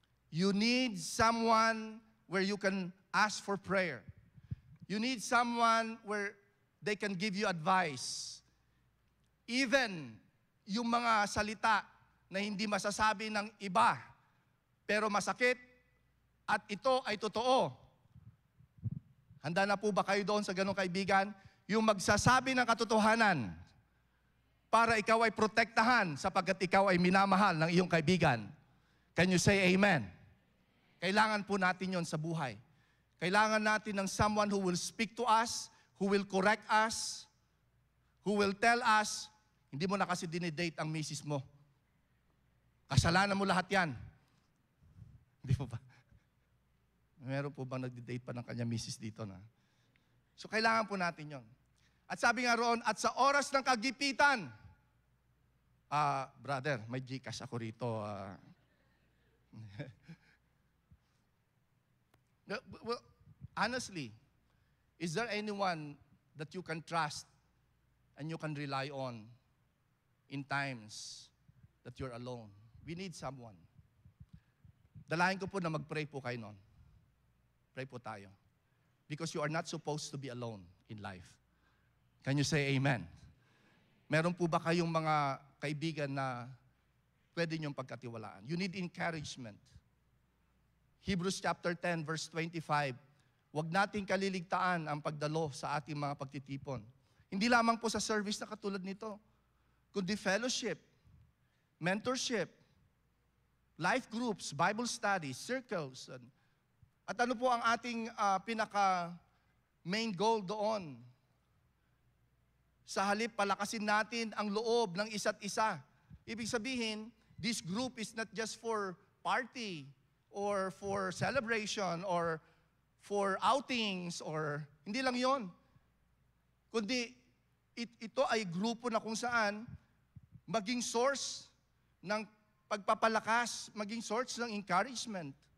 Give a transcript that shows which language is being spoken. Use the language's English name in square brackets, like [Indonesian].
[English] You need someone where you can ask for prayer. You need someone where they can give you advice. [Filipino] Even yung mga salita na hindi masasabi ng iba, pero masakit, at ito ay totoo. Handa na po ba kayo doon sa ganong kaibigan? Yung magsasabi ng katotohanan para ikaw ay protektahan sapagkat ikaw ay minamahal ng iyong kaibigan. [English] Can you say amen? [Filipino] Kailangan po natin yon sa buhay. Kailangan natin ng [English] someone who will speak to us, who will correct us, who will tell us, [Filipino] hindi mo na kasi dinidate ang misis mo. Kasalanan mo lahat yan. Hindi po ba? Meron po bang nagdi-date pa ng kanya misis dito na? So kailangan po natin yon. At sabi nga roon, at sa oras ng kagipitan, brother, may Gcash ako rito. [English] Well, honestly, is there anyone that you can trust and you can rely on in times that you're alone? We need someone. [Filipino] Dalahin ko po na mag-pray po kayo noon. Pray po tayo. [English] Because you are not supposed to be alone in life. Can you say amen? [Filipino] Meron po ba kayong mga kaibigan na pwede niyong pagkatiwalaan? [English] You need encouragement. [Filipino] Hebrews chapter 10 verse 25, huwag nating kaliligtaan ang pagdalo sa ating mga pagtitipon. Hindi lamang po sa service na katulad nito, kundi fellowship, mentorship, life groups, Bible studies, circles. At ano po ang ating pinaka-main goal doon? Sa halip, palakasin natin ang loob ng isa't isa. Ibig sabihin, [English] this group is not just for party, or for celebration, or for outings, or [Filipino] hindi lang yon. Kundi ito ay grupo na kung saan maging source ng pagpapalakas, maging source ng encouragement.